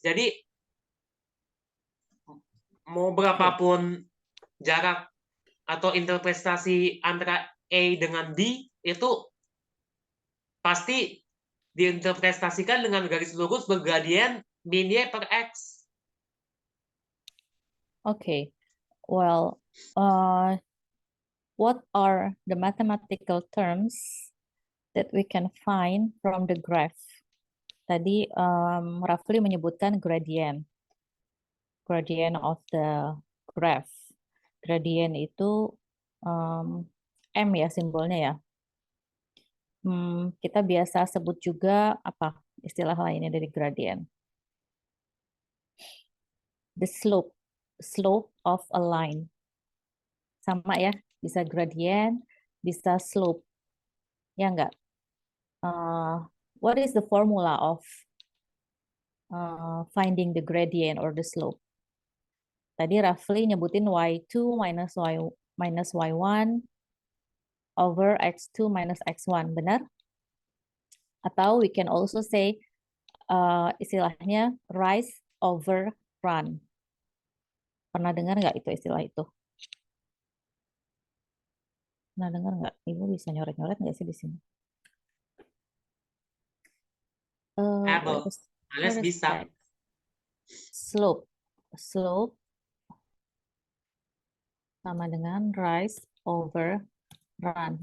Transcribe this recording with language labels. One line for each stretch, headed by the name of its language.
Indonesian: Jadi, mau berapapun jarak atau interpretasi antara A dengan B, itu pasti diinterpretasikan dengan garis lurus bergradien min Y per X. Oke.
English: Well, what are the mathematical terms that we can find from the graph?
Indonesian: Tadi Rafli menyebutkan
English: gradient of the graph.
Indonesian: Gradient itu M ya simbolnya ya. Kita biasa sebut juga apa istilah lainnya dari gradient?
English: The slope of a line.
Indonesian: Sama ya, bisa gradient, bisa slope. Ya enggak?
English: What is the formula of finding the gradient or the slope?
Indonesian: Tadi Rafli nyebutin
English: y2 minus y1 over x2 minus x1,
Indonesian: benar? Atau
English: we can also say
Indonesian: istilahnya
English: rise over run.
Indonesian: Pernah dengar nggak itu istilah itu? Pernah dengar nggak? Ibu bisa nyoret-nyoret nggak sih di sini?
English: Able.
Indonesian: Alias bisa. Slope sama dengan
English: rise over run.